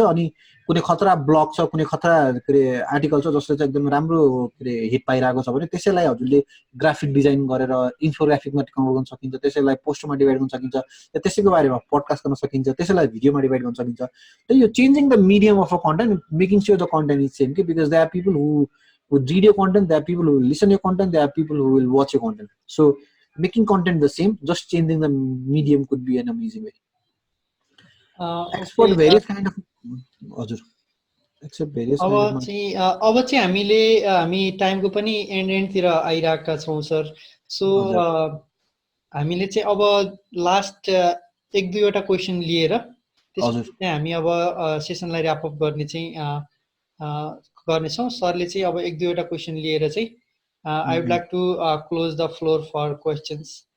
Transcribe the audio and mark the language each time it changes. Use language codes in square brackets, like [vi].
[ne] अनि कुनै खतरा ब्लग छ, कुनै खतरा के अरे आर्टिकल छ जसले चाहिँ एकदम राम्रो के अरे हिट पाइरहेको छ भने त्यसैलाई हजुरले ग्राफिक डिजाइन गरेर इन्फोग्राफिकमा कन्भर्ट गर्न सकिन्छ, त्यसैलाई पोस्टरमा डिभाइड गर्न सकिन्छ, त्यसैको बारेमा पडकास्ट गर्न सकिन्छ, त्यसैलाई भिडियोमा डिभाइड गर्न सकिन्छ। त्यही यो [en] Changing the medium of a content, making sure the content is same कि because they are people who would read your content, there are people who will listen your content, there are people who will watch your content. So making content the same, just changing the medium could be an amazing way. Export various kind of हजुर except various [ne] अब चाहिँ हामी टाइमको पनि एन्डतिर आइरहेका छौँ sir. So हामीले चाहिँ अब लास्ट 1-2वटा क्वेसन लिएर त्यसपछि हामी अब सेसनलाई ऱ्याप अप गर्ने चाहिँ गर्नेछौँ। सरले चाहिँ अब 1-2वटा क्वेसन लिएर चाहिँ [en] I would like to close the floor for questions.